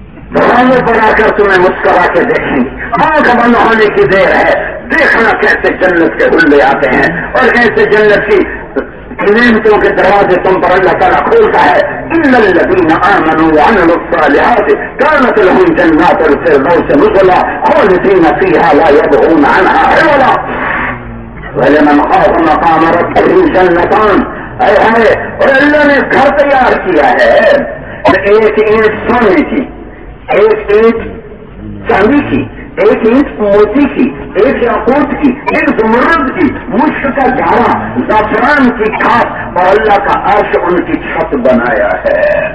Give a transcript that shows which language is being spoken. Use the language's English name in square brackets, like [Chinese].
[Urdu] بھرانے بنا کر تمہیں مسکرا کے دیکھیں, آنکھ بند ہونے کی دیر ہے, دیکھنا کیسے جنت کے ہلے آتے ہیں اور کیسے جنت کی نعمتوں کے دروازے تم پر اللہ تعالیٰ کھولتا ہے. [Arabic] ان الذین آمنوا وعملوا الصالحات كانت لهم جنات الفردوس نزلا خالدين فيها لا يبغون عنها حولا ولمن خاف مقام ربه جنتان. [Urdu] اے ہمیں اور اللہ نے گھر تیار کیا ہے, ایک اینٹ سونے کی, ایک اینٹ چاندی کی, ایک اینٹ موتی کی, ایک یاقوت کی, ایک زمرد کی, مشک کا جھاڑا, زعفران کی کھاس, اور اللہ کا عرش ان کی چھت بنایا ہے